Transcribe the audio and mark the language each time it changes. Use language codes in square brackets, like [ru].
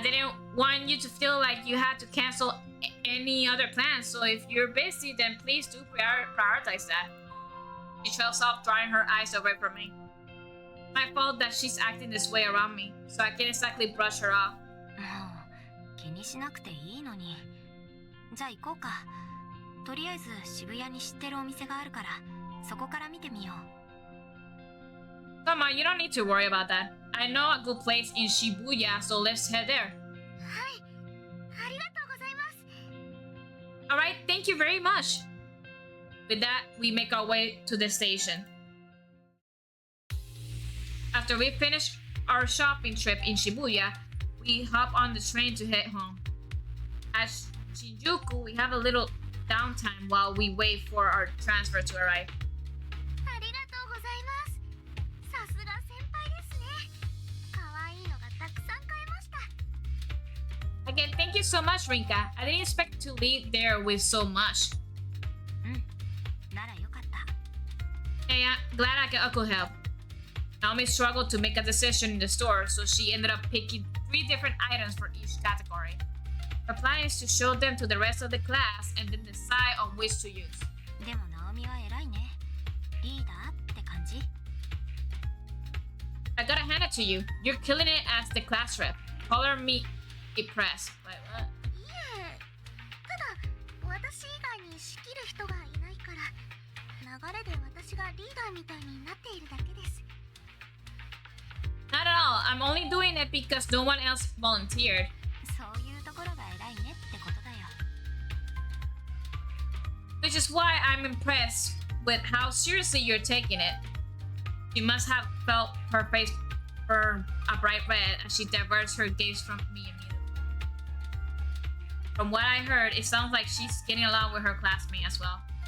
[en] I didn't want you to feel like you had to cancel any other plans, so if you're busy, then please do prioritize that. She trails off, drying her eyes away from me. My fault that she's acting this way around me, so I can't exactly brush her off. [ja] 気にしなくていいのに。じゃあ行こうか。とりあえず渋谷に知ってるお店があるから、そこから見てみよう。 [en] Come on, you don't need to worry about that. I know a good place in Shibuya, so let's head there. [ja] はい、ありがとうございます。 [en] Alright, thank you very much. With that, we make our way to the station. After we finish our shopping trip in Shibuya, we hop on the train to head home. At Shinjuku, we have a little downtime while we wait for our transfer to arrive. [ja] ありがとうございます。さすが先輩ですね。可愛いのがたくさん買えました。 [en] Again, thank you so much, Rinka. I didn't expect to leave there with so much. [ja] ならよかった。 [en] Hey, I'm glad I could help. Naomi struggled to make a decision in the store, so she ended up picking 3 different items for each category. Her plan is to show them to the rest of the class and then decide on which to use. [ja] でもナオミは偉いね。リーダーって感じ。 [en] I gotta hand it to you. You're killing it as the class rep. Color me impressed. Wait, what? [ja] いえ、ただ私以外に仕切る人がいないから、流れで私がリーダーみたいになっているだけです。 [en] Not at all. I'm only doing it because no one else volunteered. [ja] そういうところが偉いねってことだよ。 [en] Which is why I'm impressed with how seriously you're taking it. She must have felt her face burn a bright red as she diverts her gaze from me immediately. From what I heard, it sounds like she's getting along with her classmate as well.